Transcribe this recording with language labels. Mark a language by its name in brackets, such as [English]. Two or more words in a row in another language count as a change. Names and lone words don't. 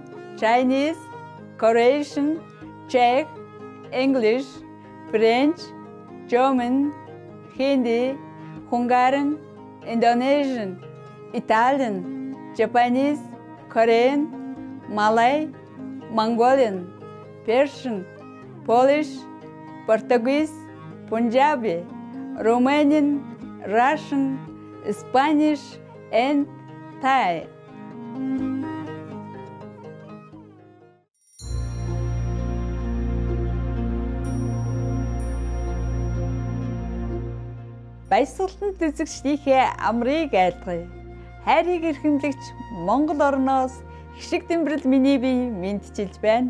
[English] Chinese, Croatian, Czech, English, French, German, Hindi, Hungarian, Indonesian, Italian, Japanese, Korean, Malay, Mongolian, Persian, Polish, Portuguese, Punjabi, Romanian, Russian, Spanish, and Thai. [Mongolian] Баясгалан үзэгчдийнхээ амрыг айлгая. Хайрыг эрхэмлэгч Монгол орноос хишиг тэмбэрэл миний бие мэдчилж байна.